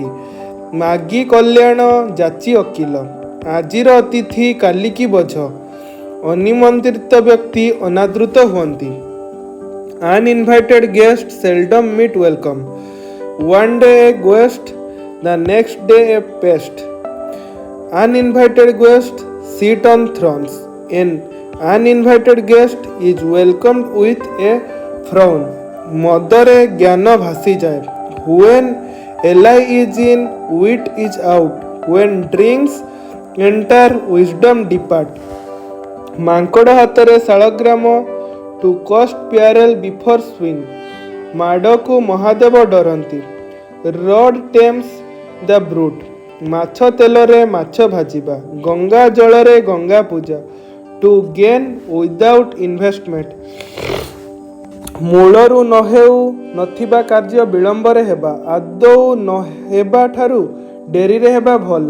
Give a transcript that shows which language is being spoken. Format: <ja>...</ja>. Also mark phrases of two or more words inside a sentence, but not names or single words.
<or>ମାଗି କଲ୍ୟାଣ ଯାଚି ଓକିଲ। ଆଜିର ଅତିଥି କାଲିକି ବୋଝ। ଅନିମନ୍ତ୍ରିତ ବ୍ୟକ୍ତି ଅନାଦୃତ ହୁଅନ୍ତି।</or> <en>uninvited guest seldom meet welcome. one day a guest, the next day a pest. Uninvited guests sit on thrones. An uninvited guest is welcomed with a frown.</en> <or>ମଦରେ ଜ୍ଞାନ ଭାସିଯାଏ।</or> <en>When ally is in, wit is out. When drinks enter, wisdom depart.</en> <or>ମାଙ୍କଡ଼ ହାତରେ ଶାଳଗ୍ରାମ,</or> <en>to cost peril before swing.</en> <or>ମାଡ଼କୁ ମହାଦେବ ଡରନ୍ତି।</or> <en>Rod tames the brute.</en> <or>ମାଛ ତେଲରେ ମାଛ ଭାଜିବା। ଗଙ୍ଗା ଜଳରେ ଗଙ୍ଗା ପୂଜା।</or> <en>to gain without investment.</en> <or>ମୂଳରୁ ନ ହେଉ ନଥିବା କାର୍ଯ୍ୟ ବିଳମ୍ବରେ ହେବା। ଆଦୌ ନ ହେବା ଠାରୁ ଡେରିରେ ହେବା ଭଲ।</or>